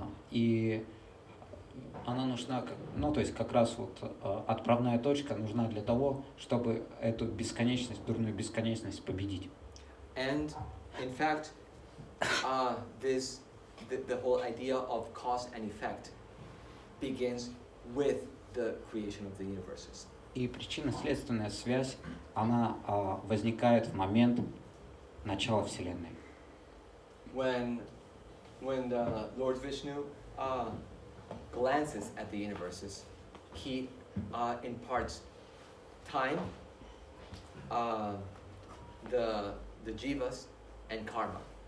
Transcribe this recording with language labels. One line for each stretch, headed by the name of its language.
Russian: И она нужна, то есть как раз вот отправная точка нужна для того, чтобы эту бесконечность, дурную бесконечность победить.
English: And in fact, the whole idea of cause and effect begins with the creation of the universes.
Russian: И причинно-следственная связь, она возникает в момент начала Вселенной.
English: When the Lord Vishnu glances at the universes, he imparts time, the jivas, and karma.